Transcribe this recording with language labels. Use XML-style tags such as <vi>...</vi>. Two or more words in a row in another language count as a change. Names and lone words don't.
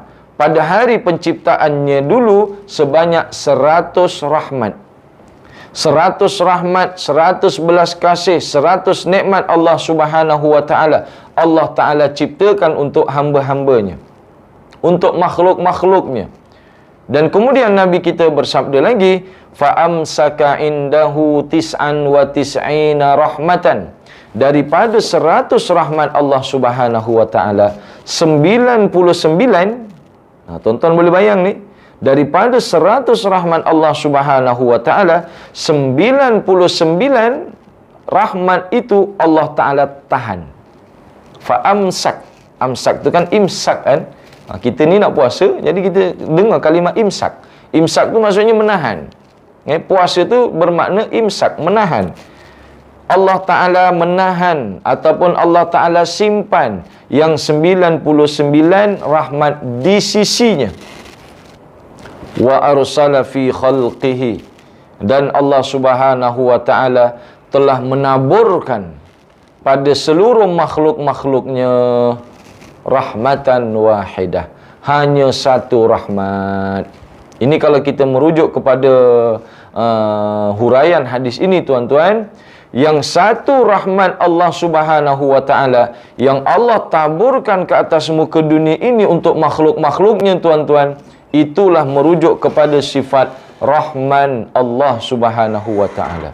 <ms>Pada hari penciptaannya dulu sebanyak 100 rahmat. 100 rahmat, 100 belas kasih, 100 nikmat Allah</ms> <ar>Subhanahu wa ta'ala.</ar> <ms>Allah Ta'ala ciptakan untuk hamba-hambanya, untuk makhluk-makhluknya. Dan kemudian Nabi kita bersabda lagi,</ms> <ar>fa'amsaka indahu tis'an wa tis'ina rahmatan.</ar> <ms>Daripada 100 rahmat Allah</ms> <ar>Subhanahu wa ta'ala,</ar> <ms>99, tuan-tuan boleh bayang ni, daripada 100 rahmat Allah</ms> <ar>Subhanahu wa ta'ala,</ar> <ms>99 rahmat itu Allah Ta'ala tahan. Fa'amsak. Amsak tu kan imsak kan. Kita ni nak puasa, jadi kita dengar kalimah imsak. Imsak tu maksudnya menahan. Puasa tu bermakna imsak, menahan. Allah Ta'ala menahan ataupun Allah Ta'ala simpan yang 99 rahmat di sisinya.</ms> <ar>Wa arsala fi khalqihi.</ar> <ms>Dan Allah</ms> <ar>Subhanahu wa ta'ala</ar> <ms>telah menaburkan pada seluruh makhluk-makhluknya</ms> <ar>rahmatan wahidah.</ar> <ms>Hanya satu rahmat. Ini kalau kita merujuk kepada huraian hadis ini, tuan-tuan, yang satu rahmat Allah</ms> <ar>Subhanahu wa ta'ala</ar> <ms>yang Allah taburkan ke atas muka dunia ini untuk makhluk-makhluknya, tuan-tuan, itulah merujuk kepada sifat Rahman Allah</ms> <ar>Subhanahu wa ta'ala.</ar>